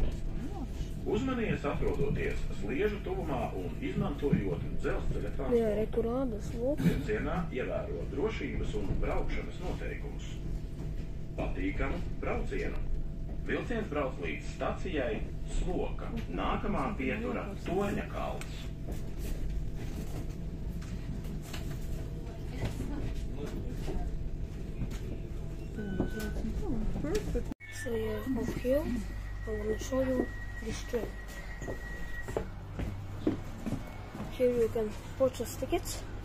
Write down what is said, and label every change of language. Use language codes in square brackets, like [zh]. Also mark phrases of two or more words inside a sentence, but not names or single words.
[lv] Uzmanies atrodoties Sliežu tuvumā un izmantojot dzelzceļa transportu. Vilcienā ievēro drošības un braukšanas noteikumus. Patīkamu braucienu! Vilciens brauc līdz stacijai Sloka. Nākamā pietura Torņa kalns. [en] So yeah, from here, I'm going to show you this train. Here you can purchase tickets.